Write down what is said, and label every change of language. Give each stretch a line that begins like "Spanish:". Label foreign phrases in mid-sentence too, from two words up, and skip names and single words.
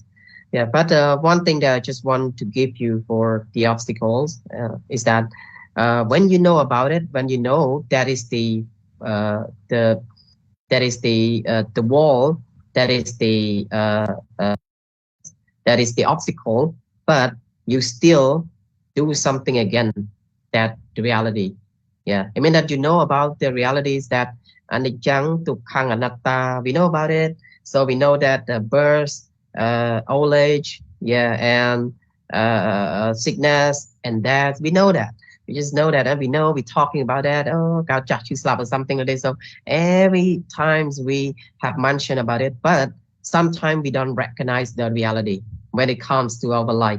English: But one thing that I just want to give you for the obstacles is that when you know about it, when you know that is the wall, that is the obstacle, but you still do something again, that the reality. I mean that you know about the realities that
Pali: anicca, dukkha, anatta.
English: We know about it, so we know that birth, old age, and sickness and death. We know that. We just know that, and we know we're talking about that. Oh, God, you slap or something like this. So every times we have mentioned about it, but sometimes we don't recognize the reality when it comes to our life.